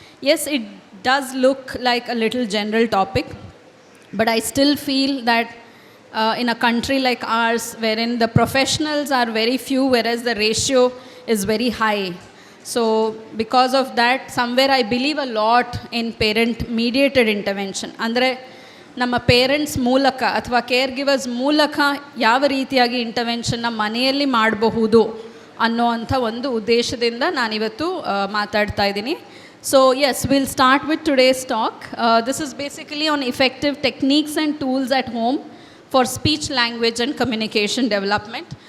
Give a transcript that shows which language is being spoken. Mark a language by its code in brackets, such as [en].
[en] Yes, it does look like a little general topic, but I still feel that in a country like ours, wherein the professionals are very few, whereas the ratio is very high. So because of that, somewhere I believe a lot in parent mediated intervention. [kn] Andre ನಮ್ಮ parents ಮೂಲಕ ಅಥವಾ care givers ಮೂಲಕ ಯಾವ ರೀತಿಯಾಗಿ ಇಂಟರ್ವೆನ್ಷನ್ನ ಮನೆಯಲ್ಲಿ ಮಾಡಬಹುದು ಅನ್ನೋವಂಥ ಒಂದು ಉದ್ದೇಶದಿಂದ ನಾನಿವತ್ತು ಮಾತಾಡ್ತಾ ಇದ್ದೀನಿ. [en] So yes, we'll start with today's talk. This is basically on effective techniques and tools at home for speech, language and communication development.